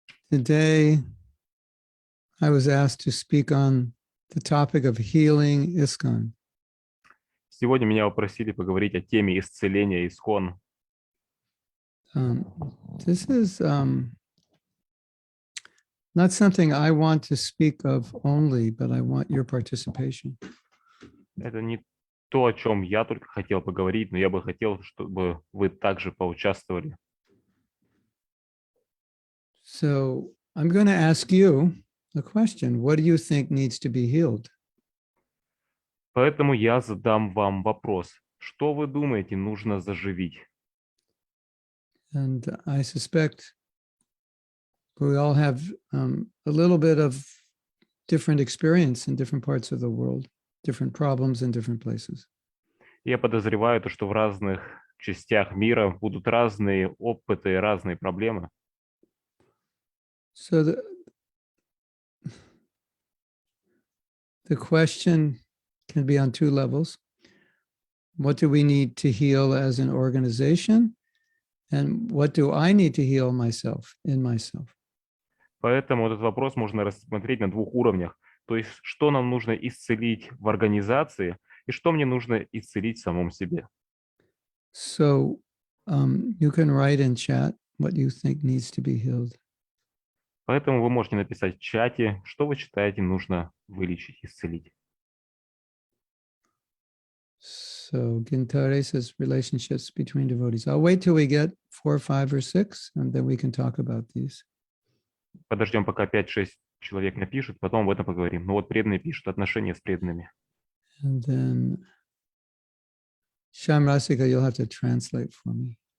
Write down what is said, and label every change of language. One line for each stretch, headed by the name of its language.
English: Today, I was asked to speak on the topic of healing ISKCON.
Russian: Сегодня меня попросили поговорить о теме исцеления ISKCON.
English: This is not something I want to speak of only, but I want your participation.
Russian: Это не то, о чем я только хотел поговорить, но я бы хотел, чтобы вы также поучаствовали.
English: So I'm going to ask you a question. What do you think needs to be healed?
Russian: Поэтому я задам вам вопрос. Что вы думаете нужно заживить?
English: And I suspect we all have a little bit of different experience in different parts of the world, different problems in different places.
Russian: Я подозреваю, что в разных частях мира будут разные опыты, разные проблемы.
English: So the question can be on two levels. what do we need to heal as an organization? And what do I need to heal myself, in myself?
Russian: Поэтому этот вопрос можно рассмотреть на двух уровнях. То есть, что нам нужно исцелить в организации и что мне нужно исцелить в самом себе.
English: So you can write in chat what you think needs to be healed.
Russian: Поэтому вы можете написать в чате, что вы считаете нужно вылечить, исцелить.
English: So Gintare says relationships between devotees. I'll wait till we get 4, 5, or 6, and then we can talk about these.
Russian: Подождем, пока 5-6 человек напишут, потом об этом поговорим. Ну вот преданные пишут, отношения с преданными.
English: And then Shamrasika, you'll have to translate for me.